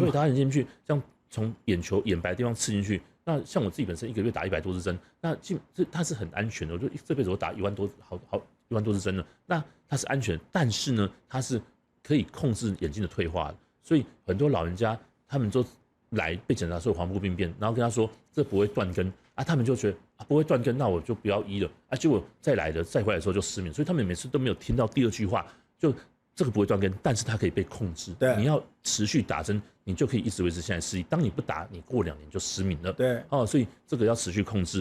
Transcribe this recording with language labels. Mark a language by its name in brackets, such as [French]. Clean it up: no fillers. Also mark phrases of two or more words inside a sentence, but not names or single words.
[Chinese] 对，打到眼睛進去，這樣從眼球眼白的地方刺進去。那像我自己本身1個月打100多支針，那它是很安全的，我就這輩子我打1萬多1萬多支針了，那它是安全，但是呢，它是可以控制眼睛的退化的，所以很多老人家他們都來被檢查出黃斑部病變，然後跟他說這不會斷根啊，他們就覺得不會斷根，那我就不要醫了啊，結果再回來的時候就失明，所以他們每次都沒有聽到第2句話，就這個不會斷根，但是它可以被控制，你要持續打針，你就可以一直維持現在視力，當你不打，你過2年就失明了，对哦，所以這個要持續控制。